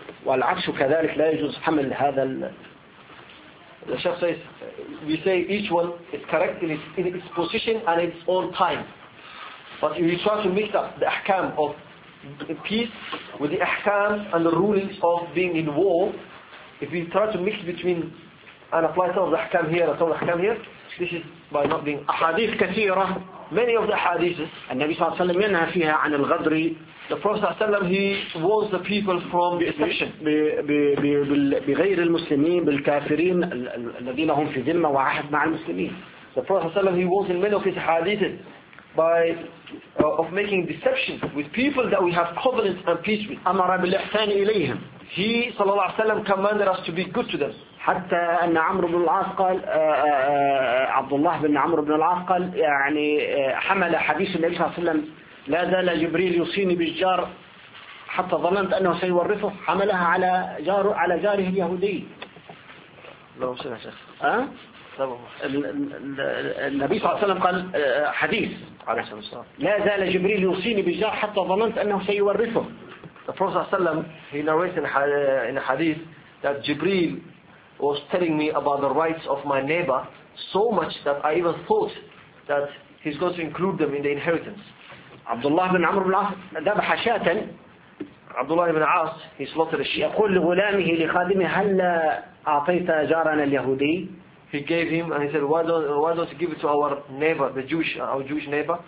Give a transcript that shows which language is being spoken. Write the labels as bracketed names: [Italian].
[Arabic] والعكس كذلك لا يجوز حمل هذا. [English] The Sheikh says, we say each one is correct in its position and its own time. But if you try to mix up the أحكام of the peace with the ahkam and the rulings of being in war, if we try to mix between and apply some of the ahkam here and some of the ahkam here, this is by not being [Arabic] ahadith kathira. [English] Many of the ahadiths [Arabic] النبي صلى الله عليه وسلم ينهى فيها عن الغدر. [English] The Prophet ﷺ, he warns the people from the submission [Arabic] بغير المسلمين بالكافرين الذين هم في ذمة وعهد مع المسلمين. [English] The Prophet ﷺ, he warns in many of his ahadiths by making deception with people that we have covenant and peace with. [Arabic] أمر بالإحسان إليهم. [English] He, صلى الله عليه وسلم, commanded us to be good to them. [Arabic] حتى أن عمرو بن العاص قال عبد الله بن عمرو بن العاص قال يعني حمل حديث النبي صلى الله عليه وسلم لا زال جبريل يوصيني بالجار حتى ظننت أنه سيورثه حملها على جاره اليهودي. لو سمح شيخ. النبي صلى الله عليه وسلم قال حديث لا زال جبريل يوصيني بالجار حتى ظننت أنه سيورثه. [English] The Prophet صلى الله عليه وسلم, he narrated in a hadith that Jibril was telling me about the rights of my neighbor so much that I even thought that he's going to include them in the inheritance. [Arabic] عبد الله بن عمرو بن عاص ذبح شاة. [English] عبد الله بن عاص, he slaughtered a sheep. [Arabic] يقول لغلامه لخادمه هل أعطيت جارنا اليهودي. [English] He gave him and he said, why don't you give it to our neighbor, the Jewish, our Jewish neighbor?